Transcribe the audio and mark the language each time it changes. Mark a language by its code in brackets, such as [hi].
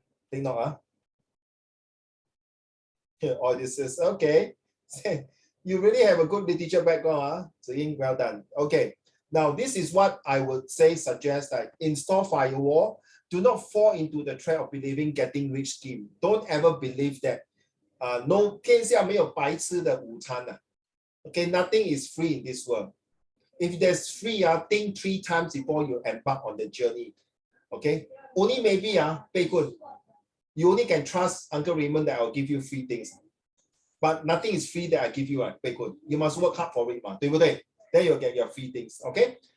[en] Take note, all this is okay. You really have a good literature background, Ziying, well done. Okay, now this is what I would suggest that install firewall. Do not fall into the trap of believing getting rich scheme. Don't ever believe that. [zh] No, 天下没有白吃的午餐. [en] Okay, nothing is free in this world. If there's free, think 3 times before you embark on the journey. Okay, only maybe Beikun, you only can trust Uncle Raymond that I'll give you free things. But nothing is free that I give you. You must work hard for it, then you'll get your free things. Okay.